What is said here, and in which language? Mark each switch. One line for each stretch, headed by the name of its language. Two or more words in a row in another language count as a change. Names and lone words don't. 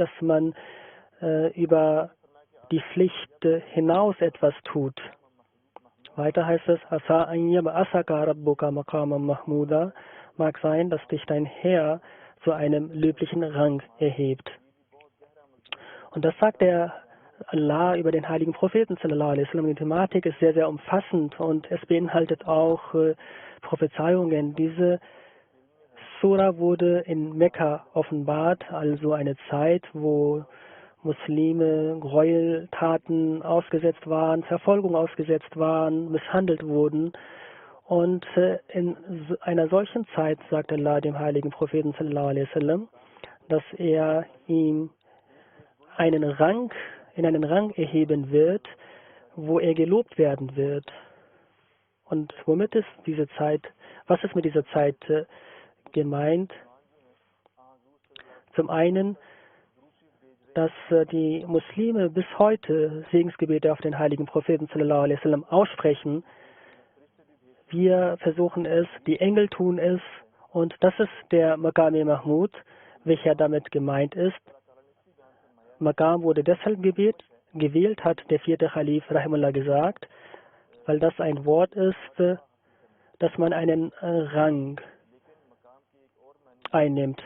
German: Dass man über die Pflicht hinaus etwas tut. Weiter heißt es
Arabic: عسى أن يبعثك ربك مقاما محمودا,
German: mag sein, dass dich dein Herr zu einem löblichen Rang erhebt. Und das sagt der Allah über den heiligen Propheten
Arabic: صلى الله عليه وسلم.
German: Die Thematik ist sehr, sehr umfassend und es beinhaltet auch Prophezeiungen. Diese Sura wurde in Mekka offenbart, also eine Zeit, wo Muslime Gräueltaten ausgesetzt waren, Verfolgung ausgesetzt waren, misshandelt wurden. Und in einer solchen Zeit sagt Allah dem heiligen Propheten
Arabic: صلى الله عليه وسلم,
German: dass er ihm in einen Rang erheben wird, wo er gelobt werden wird. Und womit ist diese Zeit, was ist mit dieser Zeit gemeint? Zum einen, dass die Muslime bis heute Segensgebete auf den heiligen Propheten
Arabic: صلى الله عليه وسلم
German: aussprechen. Wir versuchen es, die Engel tun es, und das ist der
Arabic: مقام محمود,
German: welcher damit gemeint ist. Maqam wurde deshalb gewählt, hat der vierte Khalif Rahimullah gesagt, weil das ein Wort ist, dass man einen Rang einnimmt.